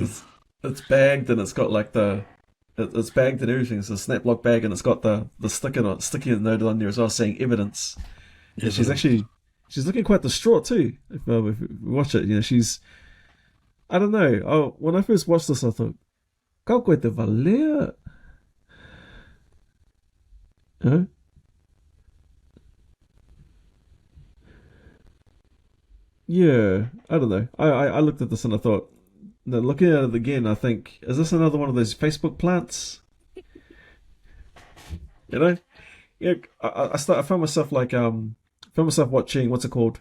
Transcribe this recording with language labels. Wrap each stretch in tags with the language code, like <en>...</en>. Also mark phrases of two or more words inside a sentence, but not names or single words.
<en>it's bagged and it's got like it's bagged and everything. It's a snap lock bag and it's got the sticky note on there as well saying evidence. And she's looking quite distraught too. If you watch it, she's, I don't know. Oh, when I first watched this, I thought,</en> <sm>"Kau koe te valea."</sm> <en>Yeah, I don't know. I looked at this and I thought, no, looking at it again, I think, is this another one of those Facebook plants? You know? Yeah, I found myself found myself watching, what's it called?</en>